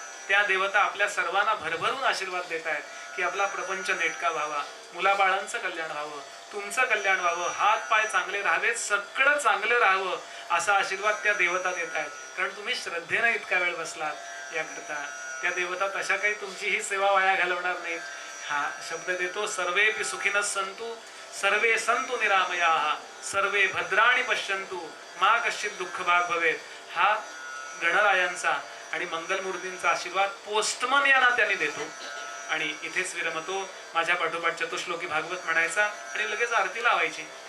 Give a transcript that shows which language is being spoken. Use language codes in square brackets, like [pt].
[mr] त्या देवता आपल्या सर्वांना भरभरून आशीर्वाद देत आहेत की आपला प्रपंच नेटका व्हावा, मुलाबाळांचं कल्याण व्हावं, तुमचं कल्याण व्हावं, हात पाय चांगले राहावेत, सगळं चांगलं राहावं असा आशीर्वाद त्या देवता देत आहेत. कारण तुम्ही श्रद्धेनं इतका वेळ बसलात याकरता. त्या देवता तशा काही तुमची ही सेवा वाया घालवणार नाहीत. हा शब्द देतो, [sa] सर्वेपि सुखिनः सन्तु सर्वे सन्तु निरामयाः सर्वे भद्राणि पश्यन्तु मा कश्चित् दुःखभाग भवेत्. [mr] हा गणरायांचा आणि मंगलमूर्तींचा आशीर्वाद पोस्टमन या नात्याने देतो. आणि इथेच विरमतो. माझ्या पाठोपाठ चतुश्लोकी भागवत म्हणायचा आणि लगेच आरती लावायची.